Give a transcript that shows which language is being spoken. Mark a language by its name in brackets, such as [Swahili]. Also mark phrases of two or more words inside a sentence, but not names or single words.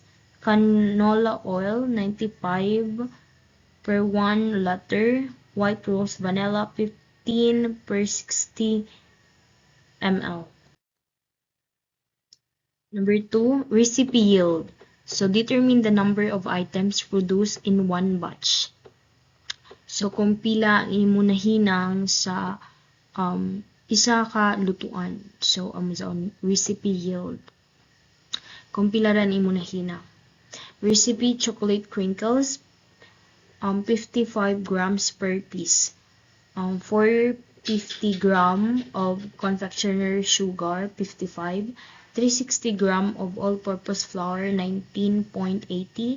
[English] Canola oil, 95 per 1 liter. White rose vanilla, 15 per 60 ml. Number 2, recipe yield. So, determine the number of items produced in one batch. So, [Hiligaynon] kung pila imo nahinang sa isa ka lutuan. [English] So, recipe yield. [Hiligaynon] Kung pila ran imo nahinang. [English] Recipe chocolate crinkles, 55 grams per piece. 450 gram of confectionery sugar, 55. 360 gram of all-purpose flour, 19.80.